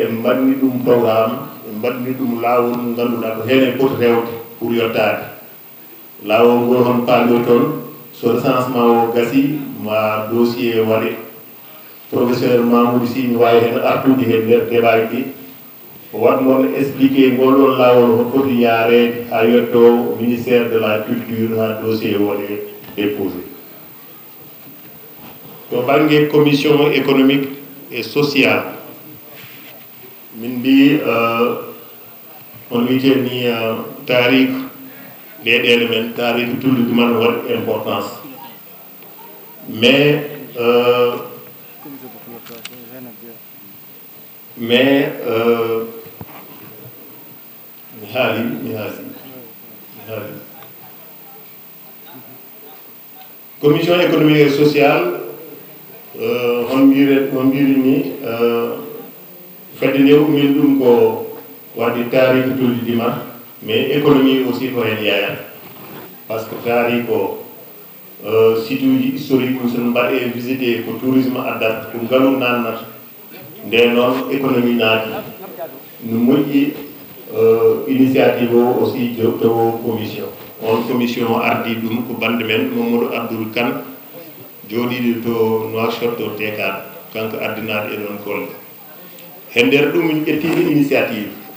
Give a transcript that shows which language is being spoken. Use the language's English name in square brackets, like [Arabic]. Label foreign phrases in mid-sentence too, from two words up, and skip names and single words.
[Fula] en mbaɗni ɗum programme en mbaɗni ɗum laawol mo ngannduɗaa ko heen en poti rewde pour yottade laawol ngol hon paami toon so recensement o gasi ma dossier waɗe professeur Mamoudou Sy mi wawi hen artude hen nder débat ɗi o wat noon expliqué ngol ɗon laawol hon foti yaarede ha yetto ministère de la culture ha dossier waɗe déposé to banggue commission économique et sociale min mbi on wiyete ni tarik leyɗele men tarik tullude man waɗi importance mais mi haali commission économique et sociale on mbiri ni kadi ne umin ɗum ko waɗi taariki tullidima [French] mais économie aussi [Fula] ko hen yayat par ce que taari ko site uji historique ɗum sono mbaɗe visité ko tourisme addata ko ngaalu nannata nde noon économie naati no moƴƴi initiative o aussi jogotowo commission on commission ardi ɗum ko bande men Mamadou Abdoul Kane jooɗiɗo to Nouakchott to Tekar kanko ardinaɗo e ɗon golle e nder ɗum min ƴettimi initiative